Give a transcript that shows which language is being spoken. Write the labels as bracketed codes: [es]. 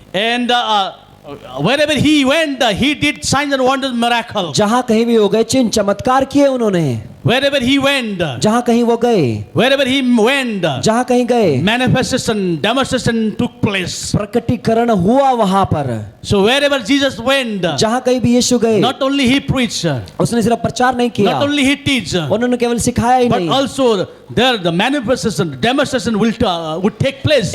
[en] And wherever he went, he did signs and wonders, miracles. [hi] जहाँ कहीं भी हो गए चिन्ह चमत्कार किए उन्होंने। [en] Wherever he went, [hi] जहाँ कहीं वो गए, [en] wherever he went, [hi] जहाँ कहीं गए, [en] manifestation, demonstration took place. [hi] प्रकटीकरण हुआ वहाँ पर। [en] So wherever Jesus went, [hi] जहाँ कहीं भी यीशु गए, [en] not only he preached, [hi] उसने सिर्फ प्रचार नहीं किया, [en] not only he teach, [hi] उन्होंने केवल सिखाया ही [en] but [hi] नहीं, [en] also there the manifestation, demonstration would take place.